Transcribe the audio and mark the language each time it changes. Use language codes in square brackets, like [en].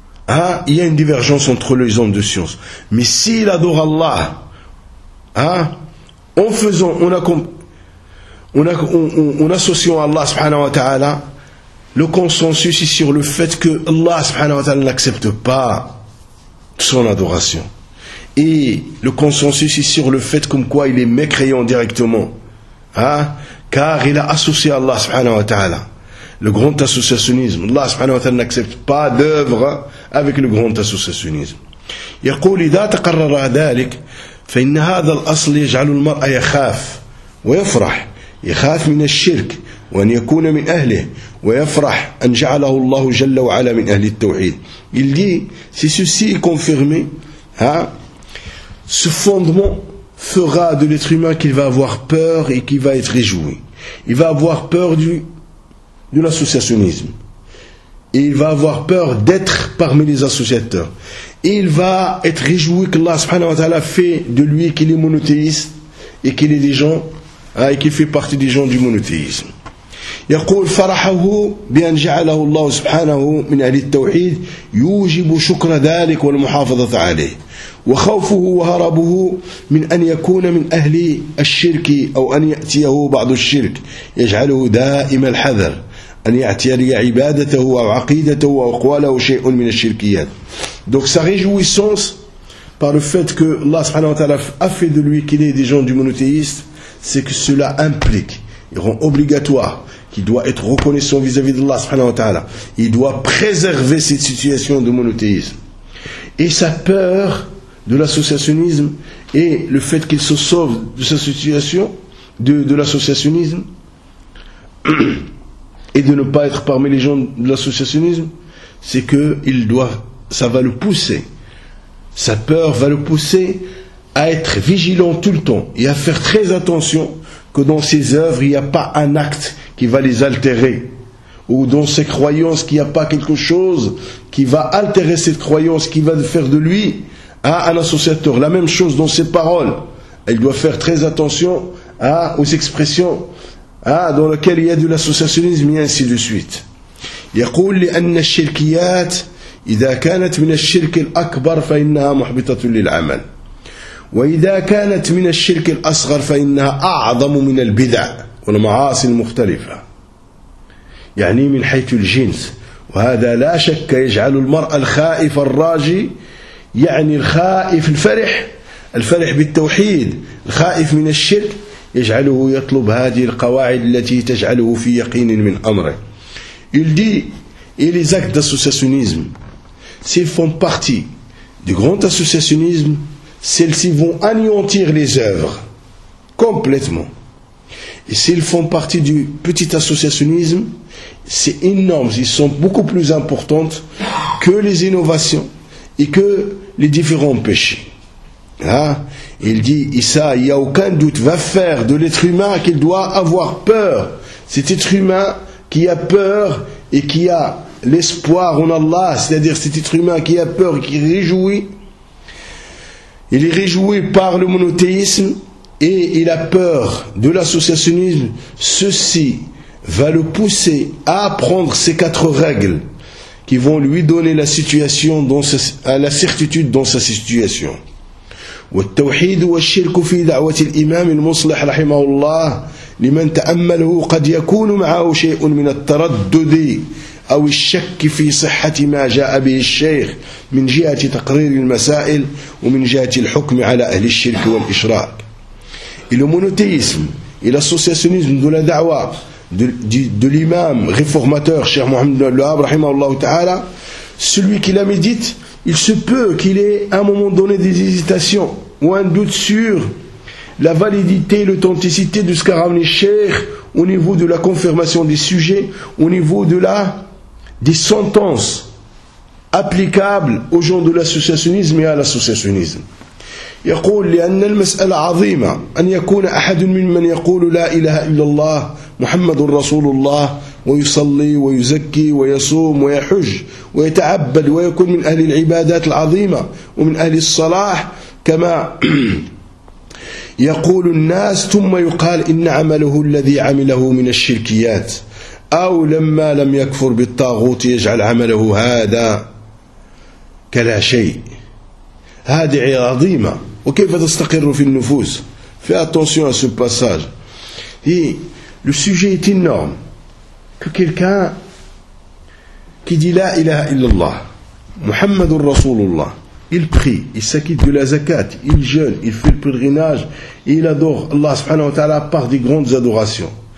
[fr] Hein, il y a une divergence entre les hommes de science. Mais s'il adore Allah, hein, en faisant, on associant Allah subhanahu wa ta'ala, le consensus est sur le fait que Allah subhanahu wa ta'ala n'accepte pas son adoration. Et le consensus est sur le fait comme quoi il est mécréant directement. Hein, car il a associé Allah subhanahu wa ta'ala. Le grand associationnisme. Allah subhanahu wa ta'ala n'accepte pas d'œuvre avec le grand associationnisme. [ar] يقول إذا تقرر ذلك فإن هذا الأصل يجعل المرء يخاف ويفرح يخاف من الشرك وأن يكون من أهله ويفرح أن جعله الله جل وعلا من أهل التوحيد. [fr] Il dit, si ceci est confirmé, ce fondement fera de l'être humain qu'il va avoir peur et qu'il va être réjoui. Il va avoir peur de l'associationnisme. Et il va avoir peur d'être parmi les associateurs. Et il va être réjoui qu'Allah subhanahu wa ta'ala fait de lui qu'il est monothéiste et qu'il est des gens, et qu'il fait partie des gens du monothéisme. [ar] يقول فرحه بأن جعله الله سبحانه من أهل التوحيد يوجب شكر ذلك والمحافظة عليه وخوفه وهربه من أن يكون من أهل الشرك أو أن يأتيه بعض الشرك يجعله دائم الحذر أن يعتري عبادته أو عقيدته أو أقواله شيء من الشركيات. [fr] Donc sa réjouissance par le fait que Allah subhanahu wa ta'ala a fait de lui qu'il est des gens du monothéiste, c'est que cela implique, il rend obligatoire qu'il doit être reconnaissant vis-à-vis d'Allah subhanahu wa ta'ala. Il doit préserver cette situation de monothéisme. Et sa peur de l'associationnisme et le fait qu'il se sauve de sa situation de l'associationnisme et de ne pas être parmi les gens de l'associationnisme, c'est que ça va le pousser. Sa peur va le pousser à être vigilant tout le temps et à faire très attention que dans ses œuvres, il n'y a pas un acte qui va les altérer, ou dans ses croyances qu'il n'y a pas quelque chose qui va altérer cette croyance, qui va faire de lui un associateur. La même chose dans ses paroles, il doit faire très attention aux expressions dans lesquelles il y a de l'associationnisme, et ainsi de suite. [ar] يقول لأن الشركيات إذا كانت من الشرك الأكبر فإنها محبطة للعمل وإذا كانت من الشرك الأصغر فإنها أعظم من البدع والمعاصي المختلفة يعني من حيث الجنس وهذا لا شك يجعل المرأة الخائف الراجي يعني الخائف الفرح بالتوحيد الخائف من الشرك يجعله يطلب هذه القواعد التي تجعله في يقين من أمره. [fr] Il dit, et les actes d'associationnisme, s'ils font partie du grand associationnisme, celles-ci vont anéantir les œuvres complètement. Et s'ils font partie du petit associationnisme, c'est énorme, ils sont beaucoup plus importantes que les innovations et que les différents péchés. Il dit, Issa, il n'y a aucun doute, va faire de l'être humain qu'il doit avoir peur. Cet être humain qui a peur et qui a l'espoir en Allah, c'est-à-dire cet être humain qui a peur et qui réjouit, il est réjoui par le monothéisme, et il a peur de l'associationnisme, ceci va le pousser à apprendre ces quatre règles qui vont lui donner la situation dans sa, la certitude dans sa situation. [ar] والتوحيد والشرك في دعوة الإمام المصلح رحمه الله لمن تأمله قد يكون معه شيء من التردد أو الشك في صحة ما جاء به الشيخ من جهة تقرير المسائل ومن جهة الحكم على أهل الشرك والإشراك. [fr] Et le monothéisme et l'associationnisme de la da'wa de l'imam réformateur, Cheikh Mohamed Ibn Al-Wahhab, rahimahullah ta'ala, celui qui la médite, il se peut qu'il ait à un moment donné des hésitations ou un doute sur la validité et l'authenticité de ce qu'a ramené Cheikh au niveau de la confirmation des sujets, au niveau des sentences applicables aux gens de l'associationnisme et à l'associationnisme. [ar] يقول لأن المسألة عظيمة أن يكون أحد ممن يقول لا إله إلا الله محمد رسول الله ويصلي ويزكي ويصوم ويحج ويتعبد ويكون من أهل العبادات العظيمة ومن أهل الصلاح كما يقول الناس ثم يقال إن عمله الذي عمله من الشركيات أو لما لم يكفر بالطاغوت يجعل عمله هذا كلا شيء. هذه عظيمة. وكيف تستقر في النفوس؟ [fr] Fais attention à ce passage. Et le sujet est énorme. Que quelqu'un qui dit [ar] La ilaha illallah, Muhammadur Rasulullah, [fr] il prie, il s'acquitte de la zakat, il jeûne, il fait le pèlerinage, et il adore Allah subhanahu wa ta'ala par des grandes adorations.